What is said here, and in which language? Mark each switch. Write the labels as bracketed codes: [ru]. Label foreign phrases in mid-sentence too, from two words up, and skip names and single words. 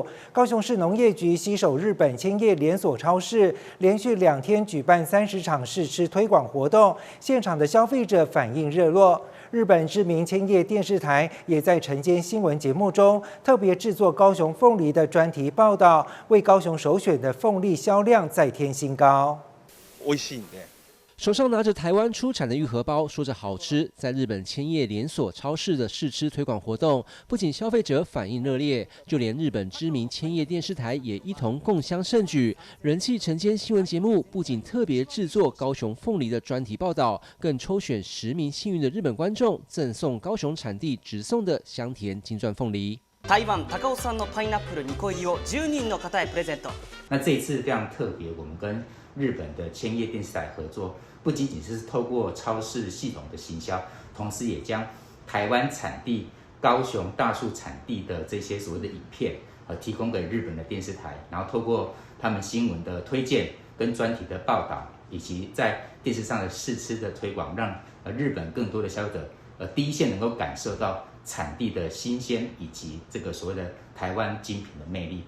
[zh] 高雄市农业局携手日本千叶连锁超市，连续2天举办30场试吃推广活动，现场的消费者反应热络。日本知名千叶电视台也在晨间新闻节目中特别制作高雄凤梨的专题报道，为高雄首选的凤梨销量再添新高。 [ja] 美味しいね。 [zh] 手上拿着台湾出产的玉荷包，说着好吃，在日本千叶连锁超市的试吃推广活动，不仅消费者反应热烈，就连日本知名千叶电视台也一同共襄盛举。人气晨间新闻节目不仅特别制作高雄凤梨的专题报道，更抽选10名幸运的日本观众，赠送高雄产地直送的香甜金钻凤梨。 [ja] 台湾高尾産のパイナップル2個入りを10人の方へプレゼント。 [zh] 那这一次非常特别，我们跟日本的千叶电视台合作，不仅仅是透过超市系统的行销，同时也将台湾产地、高雄大树产地的这些所谓的影片，提供给日本的电视台，然后透过他们新闻的推荐跟专题的报道，以及在电视上的试吃的推广，让日本更多的消费者第一线能够感受到产地的新鲜，以及这个所谓的台湾精品的魅力。